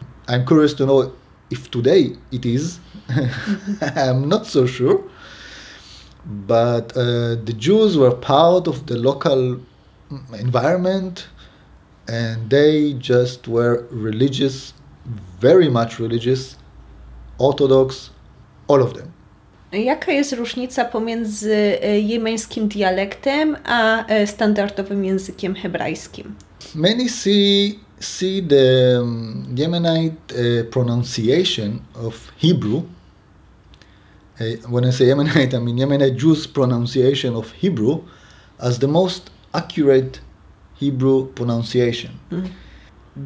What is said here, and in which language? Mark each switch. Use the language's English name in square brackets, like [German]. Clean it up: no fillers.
[English] I'm curious to know if today it is. I'm not so sure. But the Jews were part of the local environment, and they just were religious, very much religious, Orthodox, all of them. [Polish] Jaka jest różnica pomiędzy jemeńskim dialektem a standardowym językiem hebrajskim? [English] Many see the Yemenite pronunciation of Hebrew. When I say Yemenite, I mean Yemenite Jews' pronunciation of Hebrew as the most accurate Hebrew pronunciation. Mm-hmm.